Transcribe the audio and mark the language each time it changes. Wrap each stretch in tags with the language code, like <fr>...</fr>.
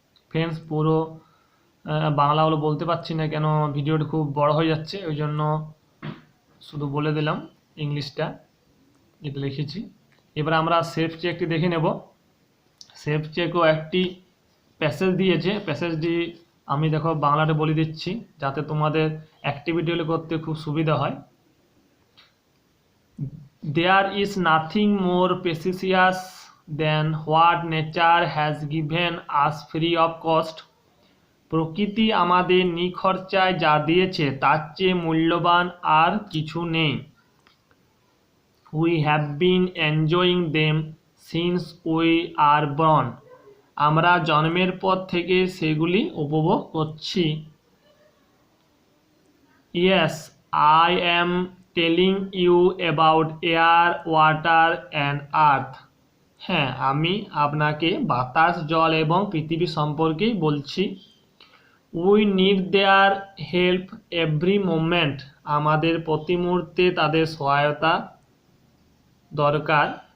<bn>Friends পুরো বাংলাগুলো বলতে পারছি না, কেন ভিডিওটা খুব বড় হয়ে যাচ্ছে, ওই জন্য শুধু বলে দিলাম ইংলিশটা যেটা লিখেছি। এবার আমরা সেলফ চেকটি দেখে নেব। সেলফ চেকও একটি প্যাসেজ দিয়েছে, প্যাসেজটি আমি দেখো বাংলাতে বলে দিচ্ছি যাতে তোমাদের অ্যাক্টিভিটিগুলো করতে খুব সুবিধা হয়।</bn> <en>There is nothing more precious than what nature has given us free of cost.</en> <bn>প্রকৃতি আমাদের নিখরচায় যা দিয়েছে তার চেয়ে মূল্যবান আর কিছু নেই।</bn> <en>We have been enjoying them since we are born.</en> <bn>আমরা জন্মের পর থেকে সেগুলি উপভোগ করছি।</bn> <en>Yes, I am telling you about air, water and earth.</en> <bn>হ্যাঁ, আমি আপনাকে বাতাস, জল এবং পৃথিবী সম্পর্কেই বলছি।</bn> <en>We need their help every moment.</en> <bn>আমাদের প্রতি মুহূর্তে তাদের সহায়তা দরকার।</bn>